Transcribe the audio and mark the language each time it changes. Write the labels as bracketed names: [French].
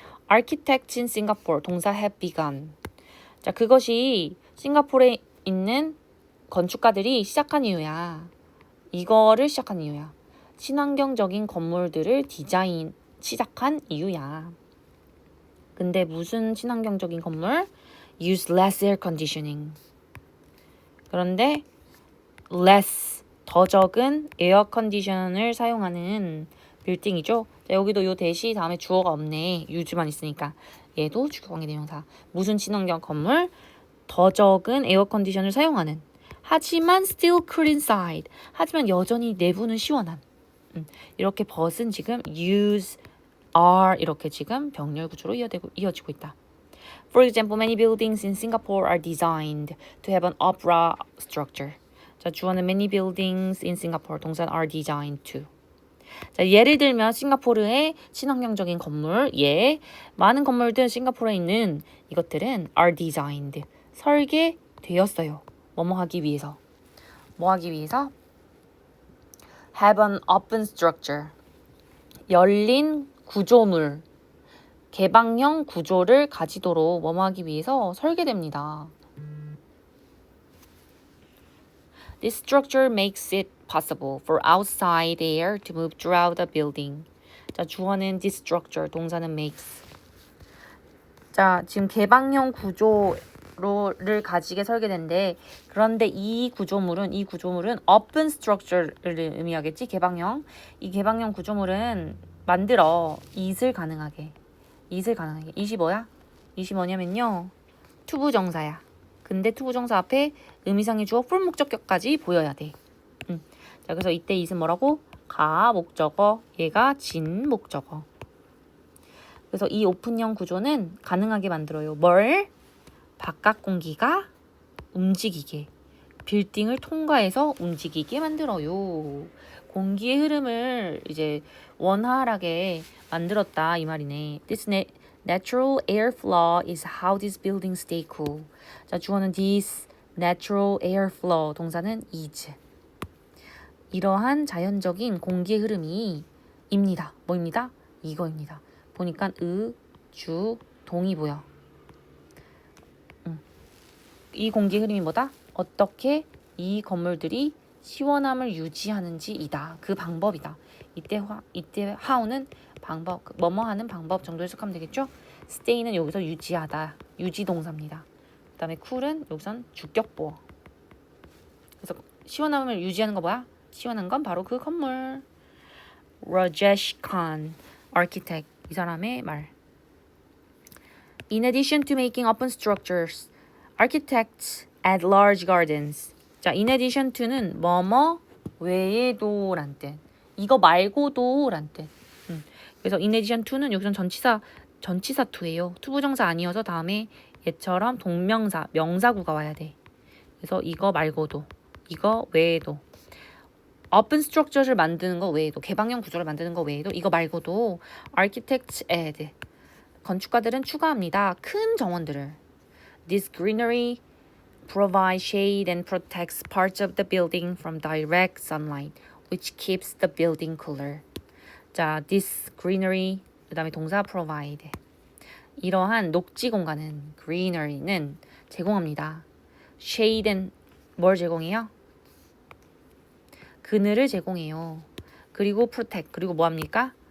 [English] Architects in Singapore [Korean] 동사 [English] have begun. [Korean] 자, 그것이 싱가포르에 있는 건축가들이 시작한 이유야. 이거를 시작한 이유야. 친환경적인 건물들을 시작한 이유야. 근데 무슨 친환경적인 건물? [English] Use less air conditioning. [Korean] 그런데 less, 더 적은 에어 컨디션을 사용하는 빌딩이죠. 자, 여기도 요 대시 다음에 주어가 없네. use만 있으니까. 얘도 주격관계대명사. 무슨 친환경 건물? 더 적은 에어 컨디션을 사용하는. 하지만 [English] still cool inside. [Korean] 하지만 여전히 내부는 시원한. 이렇게 but은 지금 use, are 이렇게 지금 병렬 구조로 이어지고 있다. [English] For example, many buildings in Singapore are designed to have an opera structure. [Korean] 자, 주어는 [English] many buildings in Singapore, [Korean] 동사는 [English] are designed to. [Korean] 자, 예를 들면 싱가포르의 친환경적인 건물, 많은 건물들 싱가포르에 있는 이것들은 [English] are designed, [Korean] 설계되었어요. 뭐뭐 하기 위해서. 뭐 하기 위해서? [English] Have an open structure. [Korean] 열린 구조물, 개방형 구조를 가지도록 뭐뭐 하기 위해서 설계됩니다. [English] This structure makes it possible for outside air to move throughout the building. [Korean] 자, 주어는 [English] this structure, [Korean] 동사는 makes. 자, 지금 개방형 구조를 가지게 설계된데 그런데 이 구조물은 [English] open structure [Korean] 를 의미하겠지? 개방형. 이 개방형 구조물은 만들어 it을 가능하게. it이 뭐야? it이 뭐냐면요. 투부정사야. 근데 투부정사 앞에 의미상의 주어 풀 목적격까지 보여야 돼. 자, 그래서 이때 it은 뭐라고? 가 목적어, 얘가 진 목적어. 그래서 이 오픈형 구조는 가능하게 만들어요. 뭘? 바깥 공기가 움직이게. 빌딩을 통과해서 움직이게 만들어요. 공기의 흐름을 이제 원활하게 만들었다 이 말이네. [English] This natural airflow is how these buildings stay cool. [Korean] 자, 주어는 [English] this natural airflow, [Korean] 동사는 is. 이러한 자연적인 공기의 흐름이 입니다. 뭐입니다? 이거입니다. 보니까 주, 동이 보여. 이 공기의 흐름이 뭐다? 어떻게 이 건물들이 시원함을 유지하는지이다. 그 방법이다. 이때 how는 방법, 뭐뭐 하는 방법 정도 해석하면 되겠죠? stay는 여기서 유지하다. 유지 동사입니다. 그 다음에 cool은 여기선 주격보어. 그래서 시원함을 유지하는 거 뭐야? 시원한 건 바로 그 건물. Rajesh Khan, architect. 이 사람의 말. [English] In addition to making open structures, architects add large gardens. [Korean] 자, [English] in addition to [Korean] 는 뭐뭐 외에도란 뜻. 이거 말고도란 뜻. 그래서 [English] in addition to [Korean] 는 여기선 전치사 to예요. 투부정사 아니어서 다음에 얘처럼 동명사, 명사구가 와야 돼. 그래서 이거 말고도, 이거 외에도. open structure를 만드는 거 외에도, 개방형 구조를 만드는 거 외에도, 이거 말고도 [English] architects add. [Korean] 건축가들은 추가합니다. 큰 정원들을. [English] This greenery provides shade and protects parts of the building from direct sunlight, which keeps the building cooler. [Korean] 자, [English] this greenery, [Korean] 그 다음에 동사 provide. 이러한 녹지 공간은, greenery는 제공합니다. shade는 뭘 제공해요? 그늘을 제공해요. 그리고 protect, 그리고 뭐합니까?